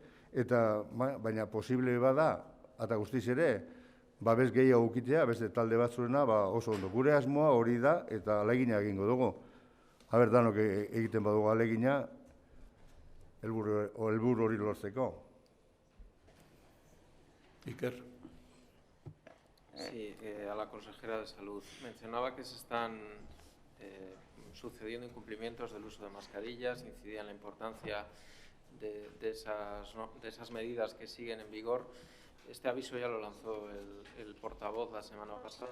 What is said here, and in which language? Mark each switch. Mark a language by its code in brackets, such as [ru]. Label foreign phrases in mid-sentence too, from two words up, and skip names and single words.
[eu] Eta, baina posible bada, eta guztiz ere, babes gehiago ukitea, beste talde batzurena, oso ondo. Gure asmoa hori da, eta alegina egingo dugu. Haber, danok egiten badugu alegina, helburu hori lortzeko. Iker. [es] Sí, a la consejera de Salud. Mencionaba que se están sucediendo incumplimientos del uso de mascarillas, incidía en la importancia de esas medidas que siguen en vigor. Este aviso ya lo lanzó el portavoz la semana pasada.